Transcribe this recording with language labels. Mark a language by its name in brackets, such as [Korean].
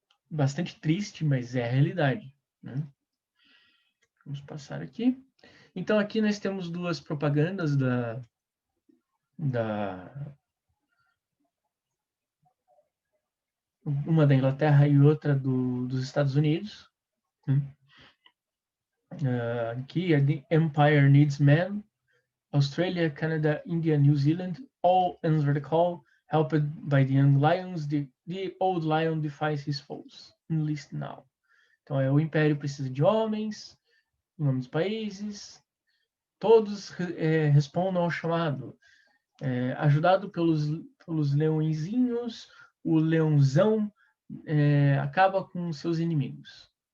[Portuguese] Bastante triste, mas é a realidade, né? Vamos passar aqui. Então aqui nós temos duas propagandas da uma da Inglaterra e outra dos Estados Unidos, né? [English] Aqui, The Empire Needs Men, Australia, Canada, India, New Zealand, all answer the call, helped by the young lions, the old lion defies his foes. Enlist now. [Portuguese] Então, o Império precisa de homens, em nome dos países, todos respondam ao chamado. Ajudado pelos leõezinhos, o leãozão acaba com seus inimigos.